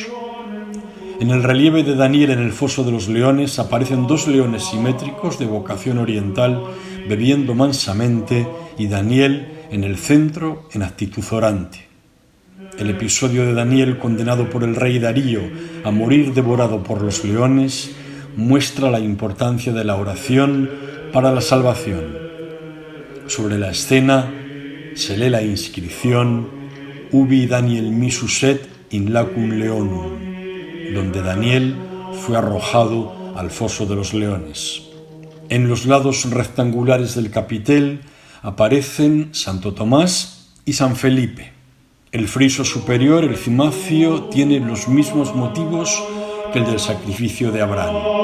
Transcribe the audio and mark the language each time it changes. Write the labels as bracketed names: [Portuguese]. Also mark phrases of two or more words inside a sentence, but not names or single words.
[Spanish] En el relieve de Daniel en el foso de los leones aparecen dos leones simétricos de vocación oriental bebiendo mansamente y Daniel en el centro en actitud orante. El episodio de Daniel condenado por el rey Darío a morir devorado por los leones muestra la importancia de la oración para la salvación. Sobre la escena se lee la inscripción [Latin] Ubi Daniel misuset in lacum leonum, [Spanish] donde Daniel fue arrojado al foso de los leones. En los lados rectangulares del capitel aparecen Santo Tomás y San Felipe. El friso superior, el cimacio, tiene los mismos motivos que el del sacrificio de Abraham.